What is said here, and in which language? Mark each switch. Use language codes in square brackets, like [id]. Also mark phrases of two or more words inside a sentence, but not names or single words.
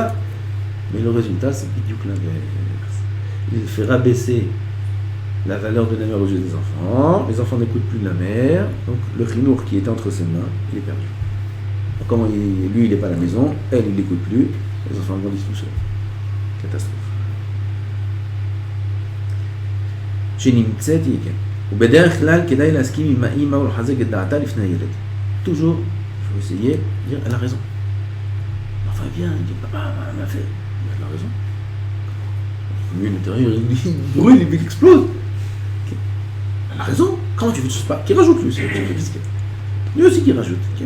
[fr] Mais le résultat, c'est bidiouk l'inverse. Il fait rabaisser la valeur de la mère aux yeux des enfants, les enfants n'écoutent plus de la mère, donc le chinour qui était entre ses mains, il est perdu. Donc, comment lui, il n'est pas à la maison, elle, il n'écoute plus, les enfants grandissent tout seuls. Catastrophe. [he] שנמצאת היא כן. ובדרך כלל כדאי להסכים עם האמא ולחזק את דעתה לפני הילד. [fr] Toujours, il faut essayer de dire elle a raison. L'enfant vient, il dit papa, elle a fait. Elle a raison. Lui, l'intérieur, il brûle, il explose. Elle a raison. Comment tu fais tout ça? Qui rajoute lui? Lui aussi qui rajoute.